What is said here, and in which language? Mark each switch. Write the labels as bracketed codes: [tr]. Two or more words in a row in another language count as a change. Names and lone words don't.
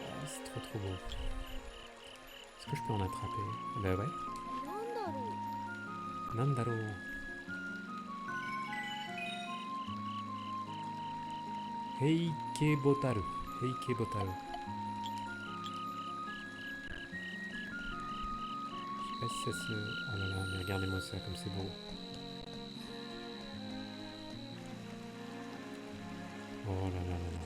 [fr] c'est trop trop beau. Est-ce que je peux en attraper? Bah ouais. [ja] なんだろう。なんだろう。ヘイケボタル。 [fr] ヘイケボタル。Je sais pas si ça se... Oh là là, mais regardez-moi ça, comme c'est beau. Oh là là là là.